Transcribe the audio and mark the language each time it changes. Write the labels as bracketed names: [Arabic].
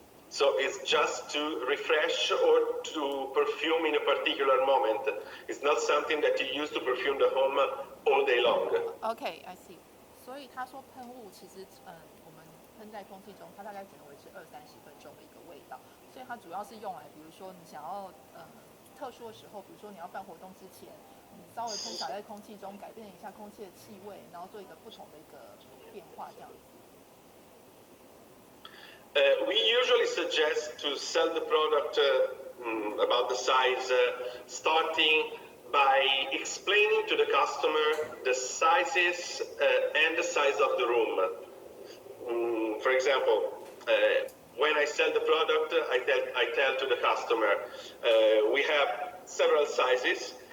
[English] So it's just to refresh or to perfume in a particular moment. It's not something that you use to perfume the home all day long. Okay, I see. [Chinese] 所以他说喷雾其实我们喷在空气中，它大概只能维持20-30分钟的一个味道，所以它主要是用来，比如说你想要特殊的时候，比如说你要办活动之前，你稍微喷洒在空气中，改变一下空气的气味，然后做一个不同的一个变化，这样子。 [English] We usually suggest to sell the product about the size, starting by explaining to the customer the sizes and the size of the room. For example, when I sell the product, I tell to the customer, we have several sizes.